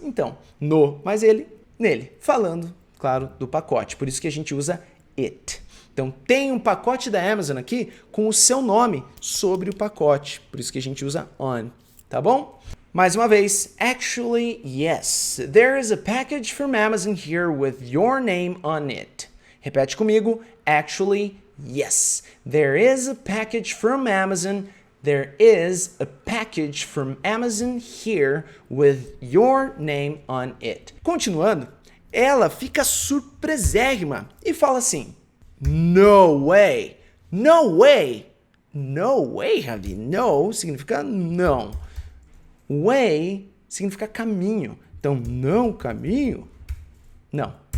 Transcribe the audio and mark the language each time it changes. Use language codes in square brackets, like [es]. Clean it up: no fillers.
[pt] Então, no, mas ele, nele. Falando, claro, do pacote. Por isso que a gente usa it. Então, tem um pacote da Amazon aqui com o seu nome sobre o pacote. Por isso que a gente usa on. Tá bom? Mais uma vez, [en] actually, yes. There is a package from Amazon here with your name on it. [pt] Repete comigo. [en] Actually, yes. There is a package from Amazon. There is a package from Amazon here with your name on it. [pt] Continuando, ela fica surpresérrima e fala assim: [en] No way. No way. No way, Ravi. No [pt] significa não. Way significa caminho. Então, não caminho? Não.